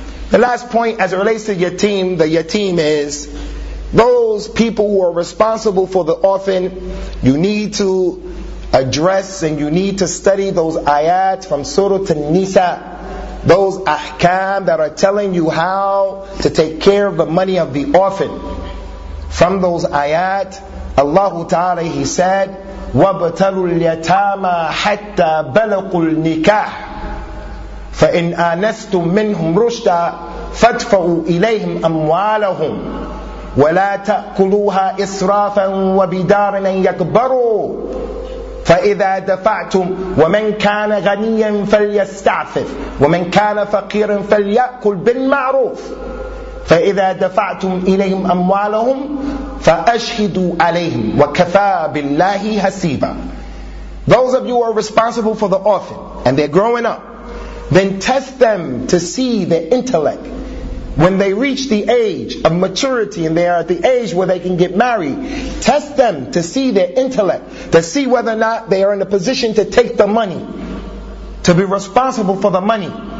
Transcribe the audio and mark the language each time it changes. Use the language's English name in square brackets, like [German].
[English] The last point as it relates to yatim, the yatim is those people who are responsible for the orphan. You need to address and you need to study those ayats from Surah An-Nisa, those ahkam that are telling you how to take care of the money of the orphan. From those ayat, Allah Ta'ala, He said, [Arabic] وَابْتَلُوا الْيَتَامَى حَتَّى بَلَقُوا النِّكَاحِ فَإِنْ آنَسْتُم مِّنْهُمْ رُشْدًا فَادْفَعُوا إِلَيْهِمْ أَمْوَالَهُمْ وَلَا تَأْكُلُوهَا إِسْرَافًا وَبِدَارًا أَن يَكْبَرُوا فَإِذَا دَفَعْتُمْ وَمَنْ كَانَ غَنِيًّا فَلْيَسْتَعْفِفْ وَمَنْ كَانَ فَقِيرًا فَلْيَأْكُلْ بِالْمَعْرُوفِ فَإِذَا دَفَعْتُمْ إِلَيْهِمْ أَمْوَالَهُمْ فَأَشْهِدُوا عَلَيْهِمْ وَكَفَى بِاللَّهِ حَسِيبًا. [English] Those of you who are responsible for the orphan and they're growing up, then test them to see their intellect. When they reach the age of maturity and they are at the age where they can get married, test them to see their intellect, to see whether or not they are in a position to take the money, to be responsible for the money.